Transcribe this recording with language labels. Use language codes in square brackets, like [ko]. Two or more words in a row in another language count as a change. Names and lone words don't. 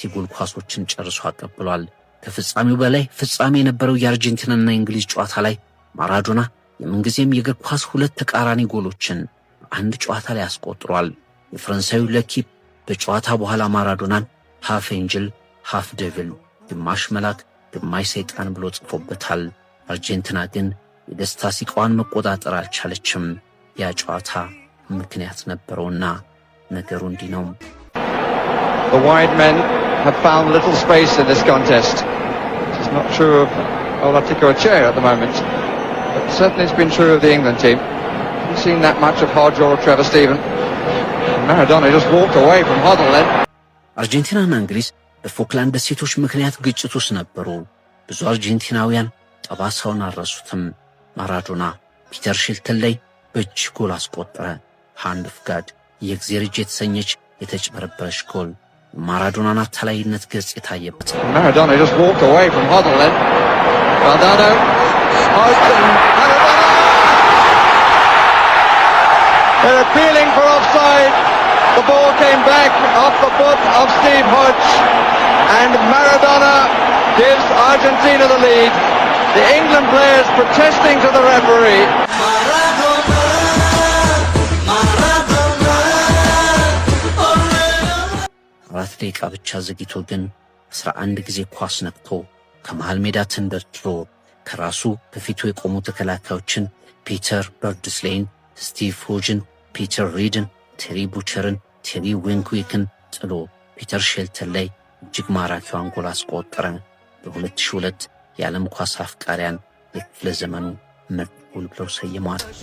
[am] የጎል ኳሶችን ጨርሶ አቀብሏል። ከፍጻሜው በላይ ፍጻሜ የነበረው የአርጀንቲናና የእንግሊዝ ጨዋታ ላይ ማራዶና የምንጊዜም የእግር ኳስ 2 ተቃራኒ ጎሎችን በአንድ ጨዋታ ላይ አስቆጥሯል። የፈረንሳዩ ለኪፕ በጨዋታ በኋላ ማራዶናን [en] half angel half devil፣ [am] ግማሽ መልአክ ግማሽ ሰይጣን ብሎ ጽፎበታል። አርጀንቲና ግን የደስታ ሲቃዋን መቆጣጠር አልቻለችም። ያ ጨዋታ ምክንያት ነበረውና ነገሩ እንዲህ ነው። [en] The wide men have found little space in this contest. It's not true of Olatico Echea at the moment, but certainly it's been true of the England team. Haven't seen that much of Hodge or Trevor Steven. And Maradona just walked away from Hoddle then. [am] አርጀንቲናና እንግሊዝ በፎክላንድ ደሴቶች ምክንያት ግጭት ውስጥ ነበሩ። ብዙ አርጀንቲናውያን ጠባሳውን አልረሱትም። ማራዶና ፒተር ሺልተን ላይ በእጅ ጎል አስቆጠረ። [en] hand of God [am] የእግዚአብሔር እጅ የተሰኘች የተጭበረበረች ጎል ማራዶናን አታላይነት ገጽ የታየበት። [en] Maradona just walked away from Hoddle then. Valdano, open, Maradona! They're appealing for offside. The ball came back off the foot of Steve Hodge, and Maradona gives Argentina the lead. The England players protesting to the referee. [am] አራት ደቂቃ ብቻ ዘግይቶ ግን 11 ጊዜ ኳስ ነክቶ ከመሃል ሜዳ ተንደርድሮ ከራሱ በፊቱ የቆሙ ተከላካዮችን ፒተር በርድስሌይን፣ ስቲቭ ሆጅን፣ ፒተር ሪድን፣ ቴሪ ቡቸርን፣ ቴሪ ዊንክዊክን ጥሎ ፒተር ሼልተን ላይ እጅግ ማራኪዋን ጎል አስቆጠረ። በ2002 የዓለም ኳስ አፍቃሪያን የክፍለ ዘመኑ ምርጥ ጎል ብለው ሰይመዋል።